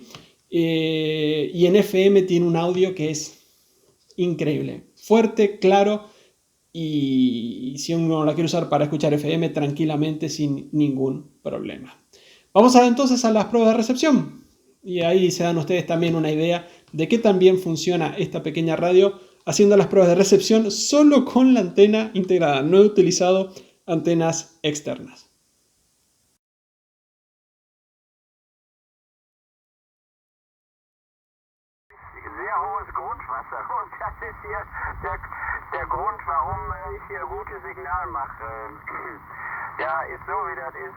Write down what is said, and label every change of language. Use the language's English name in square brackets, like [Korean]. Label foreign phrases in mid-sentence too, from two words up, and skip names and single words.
[Spanish] Y en FM tiene un audio que es increíble, fuerte, claro, y si uno la quiere usar para escuchar FM tranquilamente sin ningún problema. Vamos entonces a las pruebas de recepción y ahí se dan ustedes también una idea de qué tan bien funciona esta pequeña radio haciendo las pruebas de recepción solo con la antena integrada. No he utilizado antenas externas. [German] Sehr hohes Grundwasser und das ist hier der Grund, warum ich hier gutes Signal mache. Ja, ist so wie das ist.